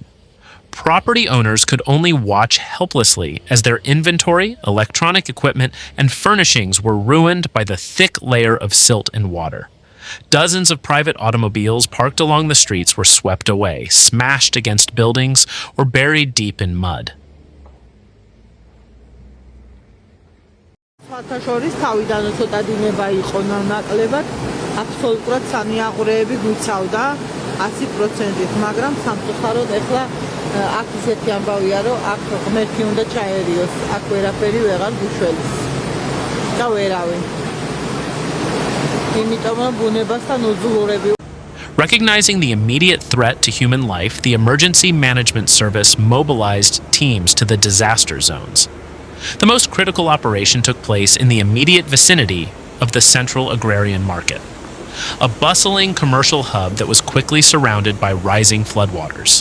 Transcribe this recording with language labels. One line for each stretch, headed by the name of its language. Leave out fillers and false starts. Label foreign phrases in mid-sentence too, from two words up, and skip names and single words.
English: Property owners could only watch helplessly as their inventory, electronic equipment, and furnishings were ruined by the thick layer of silt and water. Dozens of private automobiles parked along the streets were swept away, smashed against buildings, or buried deep in mud.
Georgian: Საათაშორის თავიდან ცოტა დინება იყო ნაკლებად, აბსოლუტურად სამიაღვრეები გვიცავდა 100%-ით, მაგრამ სამწუხაროდ ეხლა აქ ისეთი ამბავია, რომ აქ ღმერთი უნდა ჩაერიოს, აქ ვერაფერი ვეღარ გუშველის და ვერავინ. იმიტომ რომ ბუნებასთან უძღურები.
English: Recognizing the immediate threat to human life, the Emergency Management Service mobilized teams to the disaster zones. The most critical operation took place in the immediate vicinity of the Central Agrarian Market, a bustling commercial hub that was quickly surrounded by rising floodwaters.